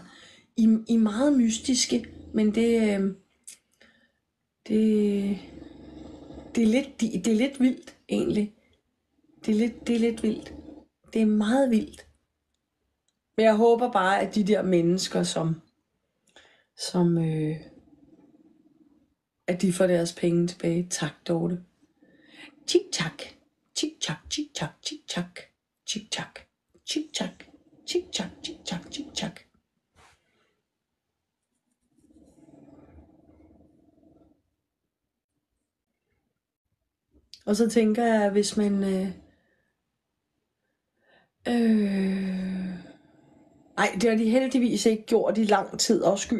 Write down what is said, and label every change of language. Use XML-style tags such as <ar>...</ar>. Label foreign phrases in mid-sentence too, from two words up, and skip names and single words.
<da>I meget mystiske, men det er lidt vildt, egentlig. Det er lidt vildt. Det er meget vildt. Men jeg håber bare, at de der mennesker, som at de får deres penge tilbage. Tak, Dorte. Tik-tak. Tik-tak, tik-tak, tik-tak. Tik-tak. Tik-tak. Tik-tak, tik-tak, tik-tak. Og så tænker jeg, hvis man nej, det har de heldigvis ikke gjort i lang tid, afskyld.</da>